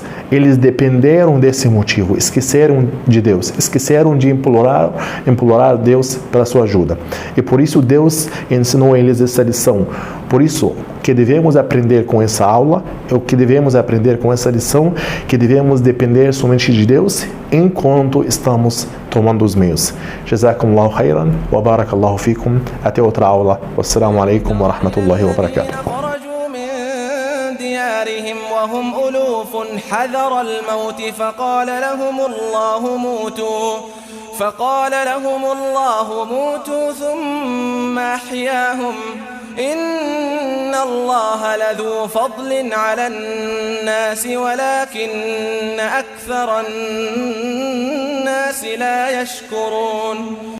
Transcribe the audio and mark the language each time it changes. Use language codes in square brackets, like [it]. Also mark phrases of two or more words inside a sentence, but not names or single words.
[pt] Eles dependeram desse motivo, esqueceram de Deus, esqueceram de implorar Deus pela sua ajuda. E por isso Deus ensinou a eles essa lição. Por isso que devemos aprender com essa aula, o que devemos aprender com essa lição, que devemos depender somente de Deus enquanto estamos tomando os meios. [ar] جزاكم الله خيرا وبارك الله فيكم. [pt] Até outra aula. [ar] والسلام عليكم ورحمة الله وبركاته. وهم ألوف حذر الموت فقال لهم الله موتوا ثم أحياهم إن الله لذو فضل على الناس ولكن أكثر الناس لا يشكرون